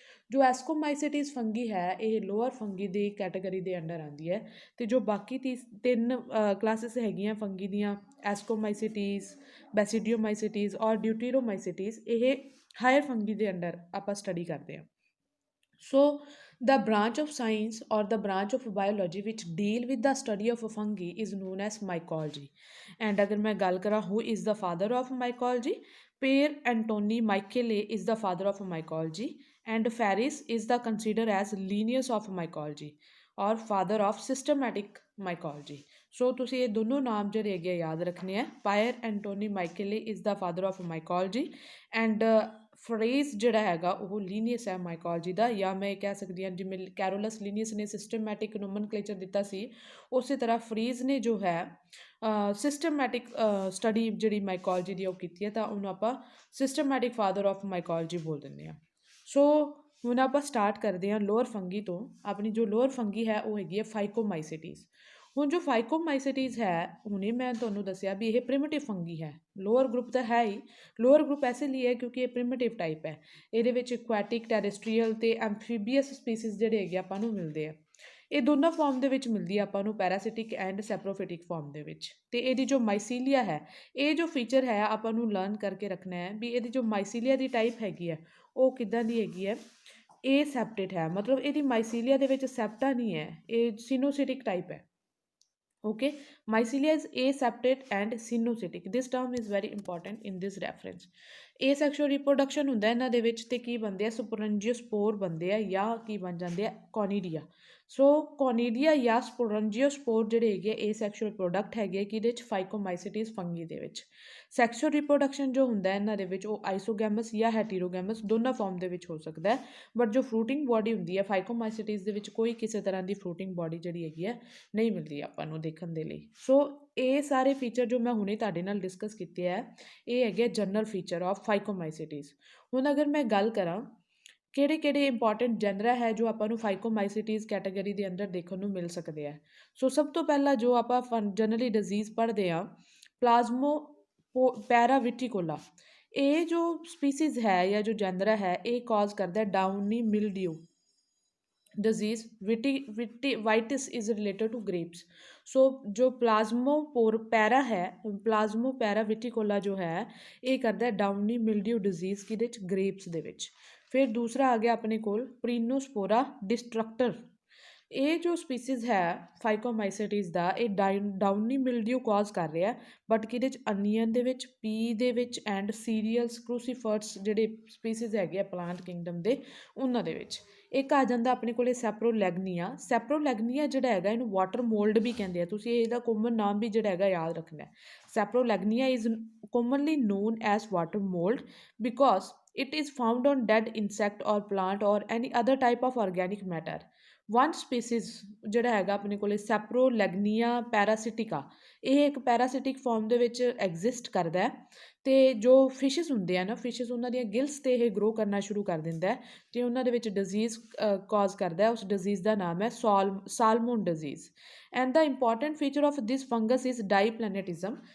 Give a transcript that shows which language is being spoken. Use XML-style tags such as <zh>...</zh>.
<pa>ਜੋ ਐਸਕੋਮਾਈਸੀਟੀਜ਼ ਫੰਗੀ ਹੈ ਇਹ ਲੋਅਰ ਫੰਗੀ ਦੀ ਕੈਟਾਗਰੀ ਦੇ ਅੰਡਰ ਆਉਂਦੀ ਹੈ, ਅਤੇ ਜੋ ਬਾਕੀ ਤਿੰਨ ਕਲਾਸਿਸ ਹੈਗੀਆਂ ਫੰਗੀ ਦੀਆਂ, ਐਸਕੋਮਾਈਸੀਟੀਜ਼, ਬੈਸੀਡੀਓਮਾਈਸੀਟੀਜ਼ ਔਰ ਡਿਊਟੀਰੋਮਾਈਸੀਟੀਜ਼, ਇਹ ਹਾਇਰ ਫੰਗੀ ਦੇ ਅੰਡਰ ਆਪਾਂ ਸਟੱਡੀ ਕਰਦੇ ਹਾਂ।</pa> <en>So, the branch of science or the branch of biology which deal with the study of a fungi is known as mycology. And</en> <pa>अगर मैं गल करा</pa> <en>who is the father of mycology, Pierre Antoni Michele is the father of mycology, and Ferris is the considered as Linnaeus of mycology or father of systematic mycology.</en> <pa>ਸੋ ਤੁਸੀਂ ਇਹ ਦੋਨੋਂ ਨਾਮ ਜਿਹੜੇ ਹੈਗੇ ਯਾਦ ਰੱਖਣੇ ਆ। ਪਾਇਰ ਐਂਟੋਨੀ ਮਾਈਕੇਲੇ</pa> <en>is the father of mycology</en> <pa>and phrase ਜਿਹੜਾ ਹੈਗਾ ਉਹ ਲੀਨੀਅਸ ਹੈ ਮਾਈਕੋਲੋਜੀ ਦਾ, ਜਾਂ ਮੈਂ ਇਹ ਕਹਿ ਸਕਦੀ ਹਾਂ ਜਿਵੇਂ ਕੈਰੋਲਸ ਲੀਨੀਅਸ ਨੇ ਸਿਸਟਮੈਟਿਕ ਨੋਮਨਕਲੇਚਰ ਦਿੱਤਾ ਸੀ, ਉਸੇ ਤਰ੍ਹਾਂ ਫਰੀਜ਼ ਨੇ ਜੋ ਹੈ ਸਿਸਟਮੈਟਿਕ ਸਟੱਡੀ ਜਿਹੜੀ ਮਾਈਕੋਲੋਜੀ ਦੀ ਉਹ ਕੀਤੀ ਹੈ, ਤਾਂ ਉਹਨੂੰ ਆਪਾਂ ਸਿਸਟਮੈਟਿਕ ਫਾਦਰ ਆਫ ਮਾਈਕੋਲੋਜੀ ਬੋਲ ਦਿੰਦੇ ਹਾਂ। ਸੋ ਹੁਣ ਆਪਾਂ ਸਟਾਰਟ ਕਰਦੇ ਹਾਂ ਲੋਅਰ ਫੰਗੀ ਤੋਂ। ਆਪਣੀ ਜੋ ਲੋਅਰ ਫੰਗੀ ਹੈ ਉਹ ਹੈਗੀ ਹੈ ਫਾਈਕੋਮਾਈਸੀਟੀਜ਼। ਹੁਣ ਜੋ ਫਾਈਕੋਮਾਈਸੀਟੀਜ਼ ਹੈ, ਹੁਣੇ ਮੈਂ ਤੁਹਾਨੂੰ ਦੱਸਿਆ ਵੀ ਇਹ ਪ੍ਰਿਮਿਟਿਵ ਫੰਗੀ ਹੈ। ਲੋਅਰ ਗਰੁੱਪ ਤਾਂ ਹੈ ਹੀ, ਲੋਅਰ ਗਰੁੱਪ ਐਸੇ ਲਈ ਹੈ ਕਿਉਂਕਿ ਇਹ ਪ੍ਰਿਮਿਟਿਵ ਟਾਈਪ ਹੈ। ਇਹਦੇ ਵਿੱਚ ਇਕੁਐਟਿਕ, ਟੈਰੇਸਟਰੀਅਲ ਅਤੇ ਐਂਫੀਬੀਅਸ ਸਪੀਸੀਜ਼ ਜਿਹੜੇ ਹੈਗੇ ਆਪਾਂ ਨੂੰ ਮਿਲਦੇ ਆ। ਇਹ ਦੋਨਾਂ ਫਾਰਮ ਦੇ ਵਿੱਚ ਮਿਲਦੀ ਹੈ ਆਪਾਂ ਨੂੰ, ਪੈਰਾਸਿਟਿਕ ਐਂਡ ਸੈਪਰੋਫਿਟਿਕ ਫਾਰਮ ਦੇ ਵਿੱਚ। ਅਤੇ ਇਹਦੀ ਜੋ ਮਾਈਸੀਲੀਆ ਹੈ, ਇਹ ਜੋ ਫੀਚਰ ਹੈ ਆਪਾਂ ਨੂੰ ਲਰਨ ਕਰਕੇ ਰੱਖਣਾ ਹੈ ਵੀ ਇਹਦੀ ਜੋ ਮਾਈਸੀਲੀਆ ਦੀ ਟਾਈਪ ਹੈਗੀ ਹੈ ਉਹ ਕਿੱਦਾਂ ਦੀ ਹੈਗੀ ਹੈ। ਇਹ ਸੈਪਟੇਟ ਹੈ, ਮਤਲਬ ਇਹਦੀ ਮਾਈਸੀਲੀਆ ਦੇ ਵਿੱਚ ਸੈਪਟਾ ਨਹੀਂ ਹੈ, ਇਹ ਸਿਨੋਸਿਟਿਕ ਟਾਈਪ ਹੈ।</pa> <en>Okay, mycelia is aseptate and cynocytic. This term is very important in this reference.</en> <pa>Asexual reproduction ਹੁੰਦਾ ਇਹਨਾਂ ਦੇ ਵਿੱਚ, ਤੇ ਕੀ ਬਣਦੇ ਆ, ਸਪੋਰੰਜੀਓਸਪੋਰ ਬਣਦੇ ਆ ਜਾਂ ਕੀ ਬਣ ਜਾਂਦੇ ਆ, ਕੋਨੀਡੀਆ। ਸੋ ਕੋਨੀਡੀਆ ਜਾਂ ਸਪੋਰੰਜੀਓਸਪੋਰ ਜਿਹੜੇ ਹੈਗੇ ਏਸੈਕਸ਼ੁਅਲ ਪ੍ਰੋਡਕਟ ਹੈਗੇ ਕਿਹਦੇ 'ਚ, ਫਾਈਕੋਮਾਈਸੀਟੀਜ਼ ਫੰਗੀ ਦੇ ਵਿੱਚ। ਸੈਕਸ਼ੁਅਲ ਰਿਪਰੋਡਕਸ਼ਨ ਜੋ ਹੁੰਦਾ ਇਹਨਾਂ ਦੇ ਵਿੱਚ ਉਹ ਆਈਸੋਗੈਮਸ ਜਾਂ ਹੈਟੀਰੋਗੈਮਸ ਦੋਨਾਂ ਫਾਰਮ ਦੇ ਵਿੱਚ ਹੋ ਸਕਦਾ ਹੈ, ਬਟ ਜੋ ਫਰੂਟਿੰਗ ਬੋਡੀ ਹੁੰਦੀ ਹੈ ਫਾਈਕੋਮਾਈਸੀਟੀਜ਼ ਦੇ ਵਿੱਚ ਕੋਈ ਕਿਸੇ ਤਰ੍ਹਾਂ ਦੀ ਫਰੂਟਿੰਗ ਬੋਡੀ ਜਿਹੜੀ ਹੈਗੀ ਹੈ ਨਹੀਂ ਮਿਲਦੀ ਆਪਾਂ ਨੂੰ ਦੇਖਣ ਦੇ ਲਈ। ਸੋ ਇਹ ਸਾਰੇ ਫੀਚਰ ਜੋ ਮੈਂ ਹੁਣੇ ਤੁਹਾਡੇ ਨਾਲ ਡਿਸਕਸ ਕੀਤੇ ਹੈ ਇਹ ਹੈਗੇ ਜਨਰਲ ਫੀਚਰ ਆਫ ਫਾਈਕੋਮਾਈਸੀਟੀਜ਼। ਹੁਣ ਅਗਰ ਮੈਂ ਗੱਲ ਕਰਾਂ ਕਿਹੜੇ ਕਿਹੜੇ ਇੰਪੋਰਟੈਂਟ ਜਨਰਾ ਹੈ ਜੋ ਆਪਾਂ ਨੂੰ ਫਾਈਕੋਮਾਈਸੀਟੀਜ਼ ਕੈਟਾਗਰੀ ਦੇ ਅੰਦਰ ਦੇਖਣ ਨੂੰ ਮਿਲ ਸਕਦੇ ਆ। ਸੋ ਸਭ ਤੋਂ ਪਹਿਲਾਂ ਜੋ ਆਪਾਂ ਜਨਰਲੀ ਡਿਜ਼ੀਜ਼ ਪੜ੍ਹਦੇ ਹਾਂ, ਪਲਾਜ਼ਮੋ ਪੈਰਾਵਿਟੀਕੋਲਾ, ਇਹ ਜੋ ਸਪੀਸੀਜ਼ ਹੈ ਜਾਂ ਜੋ ਜਨਰਾ ਹੈ ਇਹ ਕਾਜ਼ ਕਰਦਾ ਡਾਊਨੀ ਮਿਲਡਿਊ disease.</pa> <en>Vitis is related to grapes.</en> <pa>ਸੋ ਜੋ ਪੈਰਾ ਹੈ, ਪੈਰਾ ਵਿਟੀਕੋਲਾ ਜੋ ਹੈ ਇਹ ਕਰਦਾ ਡਾਊਨੀ ਮਿਲਡਿਊ ਡਿਜ਼ੀਜ਼ ਕਿਹਦੇ 'ਚ, ਗ੍ਰੇਪਸ ਦੇ ਵਿੱਚ। ਫਿਰ ਦੂਸਰਾ ਆ ਗਿਆ ਆਪਣੇ ਕੋਲ ਪ੍ਰੀਨੋਸਪੋਰਾ ਡਿਸਟਰਕਟਰ। ਇਹ ਜੋ ਸਪੀਸੀਜ਼ ਹੈ ਫਾਈਕੋਮਾਈਸੀਟੀਜ਼ ਦਾ ਇਹ ਡਾਊਨੀ ਮਿਲਡਿਊ ਕਾਜ਼ ਕਰ ਰਿਹਾ, ਬਟ ਕਿਹਦੇ 'ਚ, ਅਨੀਅਨ ਦੇ ਵਿੱਚ, ਪੀ ਦੇ ਵਿੱਚ ਐਂਡ ਸੀਰੀਅਲਸ, ਕਰੂਸੀਫਰਟਸ ਜਿਹੜੇ ਸਪੀਸੀਜ਼ ਹੈਗੇ ਆ ਪਲਾਂਟ ਕਿੰਗਡਮ ਦੇ ਉਹਨਾਂ ਦੇ ਵਿੱਚ। ਇੱਕ ਆ ਜਾਂਦਾ ਆਪਣੇ ਕੋਲ ਸੈਪਰੋਲੈਗਨੀਆ। ਸੈਪਰੋਲੈਗਨੀਆ ਜਿਹੜਾ ਹੈਗਾ ਇਹਨੂੰ ਵਾਟਰ ਮੋਲਡ ਵੀ ਕਹਿੰਦੇ ਆ, ਤੁਸੀਂ ਇਹਦਾ ਕੋਮਨ ਨਾਮ ਵੀ ਜਿਹੜਾ ਹੈਗਾ ਯਾਦ ਰੱਖਣਾ।</pa> <en>Saprolegnia is commonly known as water mold because it is found on dead insect or plant or any other type of organic matter.</en> <pa>One species ਜਿਹੜਾ ਹੈਗਾ ਆਪਣੇ ਕੋਲੇ ਸੈਪਰੋਲੈਗਨੀਆ ਪੈਰਾਸਿਟਿਕਾ, ਇਹ ਇੱਕ ਪੈਰਾਸਿਟਿਕ ਫਾਰਮ ਦੇ ਵਿੱਚ ਐਗਜ਼ਿਸਟ ਕਰਦਾ ਹੈ। ਅਤੇ ਜੋ ਫਿਸ਼ਿਸ ਹੁੰਦੇ ਆ ਨਾ, ਫਿਸ਼ਿਸ ਉਹਨਾਂ ਦੀਆਂ ਗਿਲਸ 'ਤੇ ਇਹ ਗਰੋ ਕਰਨਾ ਸ਼ੁਰੂ ਕਰ ਦਿੰਦਾ ਹੈ ਅਤੇ ਉਹਨਾਂ ਦੇ ਵਿੱਚ ਡਿਜ਼ੀਜ਼ ਕਾਜ਼ ਕਰਦਾ। ਉਸ ਡਿਜ਼ੀਜ਼ ਦਾ ਨਾਮ ਹੈ ਸਾਲਮੋਨ disease.</pa> <en>And the important feature of this fungus is diplanetism.</en>